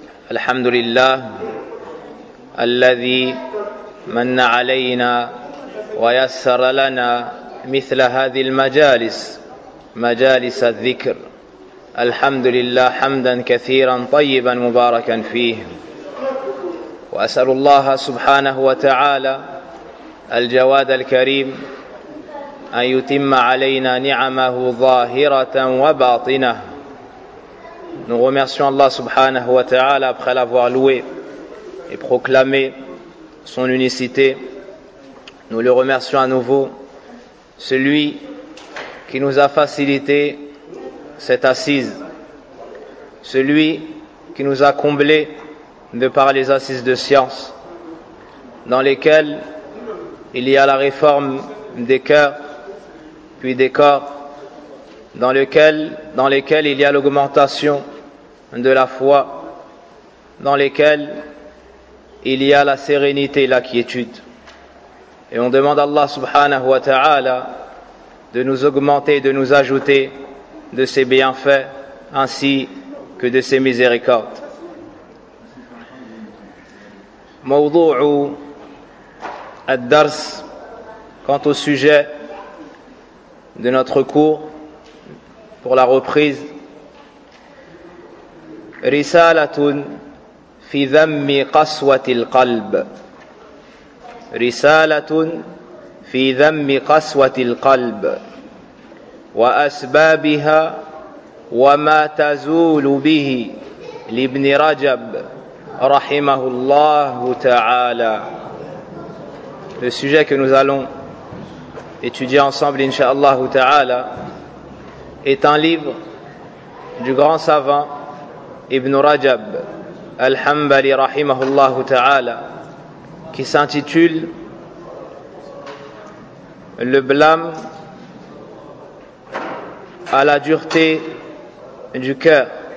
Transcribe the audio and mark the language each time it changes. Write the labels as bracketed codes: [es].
[ar] الحمد لله الذي من علينا ويسر لنا مثل هذه المجالس مجالس الذكر الحمد لله حمدا كثيرا طيبا مباركا فيه وأسأل الله سبحانه وتعالى الجواد الكريم أن يتم علينا نعمه ظاهرة وباطنة. [fr] Nous remercions Allah subhanahu wa ta'ala après l'avoir loué et proclamé son unicité. Nous le remercions à nouveau, celui qui nous a facilité cette assise, celui qui nous a comblé de par les assises de science, dans lesquelles il y a la réforme des cœurs, puis des corps, dans lesquels il y a l'augmentation de la foi, dans lesquels il y a la sérénité et la quiétude. Et on demande à Allah subhanahu wa ta'ala de nous augmenter, de nous ajouter de ses bienfaits ainsi que de ses miséricordes. [ar] Mawdou'u ad-dars, [fr] quant au sujet de notre cours pour la reprise, [ar] رسالة في ذم قسوة القلب رسالة في ذم قسوة القلب وأسبابها وما تزول به لابن رجب رحمه الله تعالى. [fr] Le sujet que nous allons étudier ensemble inshallah ta'ala est un livre du grand savant Ibn Rajab al-Hanbali rahimahullah ta'ala, qui s'intitule Le blâme à la dureté du cœur.